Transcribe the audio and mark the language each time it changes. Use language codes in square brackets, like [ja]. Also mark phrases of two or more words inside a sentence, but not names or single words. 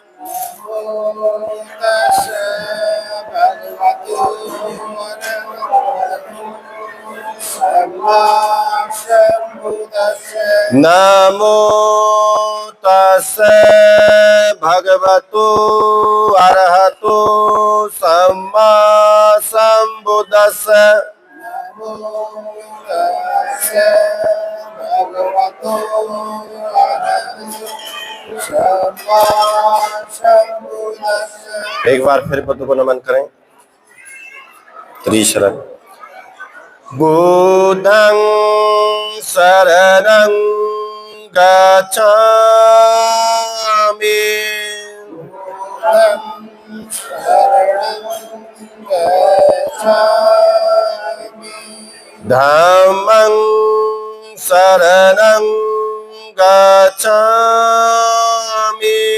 [pi] नमो तस्से भगवतो अरहतो सम्मा संबुद्दस्से। [hi] एक बार फिर बुद्ध को नमन करें। [pi] त्रिशरण। बुद्धं शरणं गच्छामि। धम्मं शरणं गच्छामि।